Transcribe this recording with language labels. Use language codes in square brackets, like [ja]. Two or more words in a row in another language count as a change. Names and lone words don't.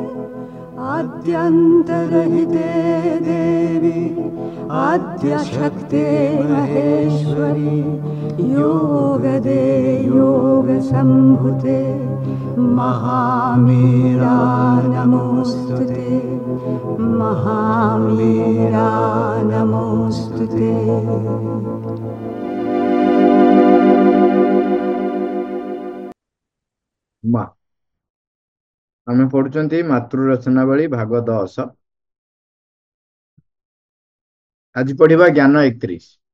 [sa] आद्यन्तरहिते देवी आद्यशक्ते महेश्वरी योगदे योगसम्भुते महामीरा नमोऽस्तुते महामीरा नमोऽस्तुते। [or] ମା ଆମେ ପଢୁଛନ୍ତି ମାତୃରଚନାବଳୀ ଭାଗ 10। ଆଜି ପଢିବା ଜ୍ଞାନ 31।